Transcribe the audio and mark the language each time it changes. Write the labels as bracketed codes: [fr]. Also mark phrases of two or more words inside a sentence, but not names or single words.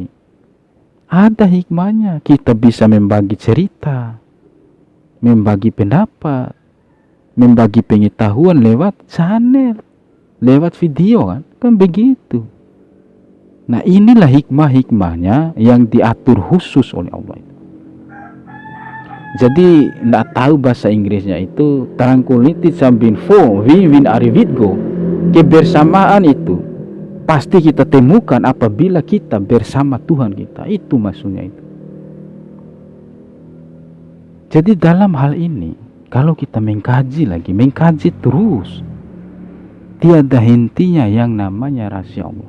[id] Ada hikmahnya, kita bisa membagi cerita, membagi pendapat, membagi pengetahuan lewat channel, lewat video kan begitu. Nah inilah hikmah-hikmahnya yang diatur khusus oleh Allah. Jadi tidak tahu bahasa Inggrisnya itu tranquility sambinfo win arivitgo. Kebersamaan itu pasti kita temukan apabila kita bersama Tuhan kita. Itu maksudnya itu. Jadi dalam hal ini, kalau kita mengkaji lagi, mengkaji terus, tiada hentinya yang namanya rahasia Allah.